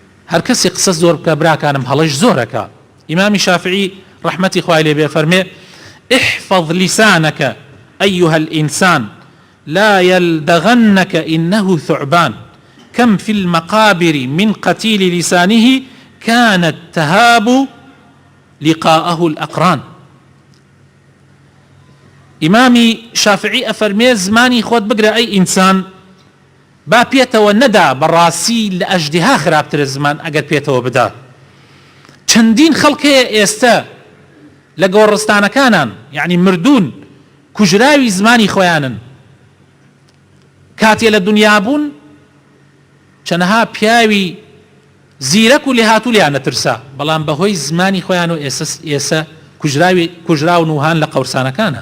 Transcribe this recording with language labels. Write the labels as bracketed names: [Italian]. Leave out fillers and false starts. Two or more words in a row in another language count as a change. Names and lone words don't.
[Central Kurdish] هەر کەسی قسە زۆر بکە براکانم هەڵەش زۆرەکە. ئیمامی شافعی ڕەحمەتی خوای لێ بێ فەرمێ [Arabic] احفظ لسانك أيها الإنسان لا يلدغنك إنه ثعبان كم في المقابر من قتيل لسانه كانت تهاب لقاءه الأقران. [Central Kurdish] ئیمامی شافعی ئەفەرمێ زمانی خۆت بگرە ئەی ئینسان با پێتەوە نەدا بەڕاستی لە ئەژدیها خراپترە زمان ئەگەر پێتەوە بدا. چەندین خەڵکەیە ئێستا لە گۆڕستانەکانان یعنی مردوون کوژراوی زمانی خۆیانن کاتێ لە دنیا بوون چەنەها پیاوی زیرەک و لێهاتوو لیان نەترسا بەڵام بەهۆی زمانی خۆیان و ئێستا کوژراون وهان لە قەورسانەکانە.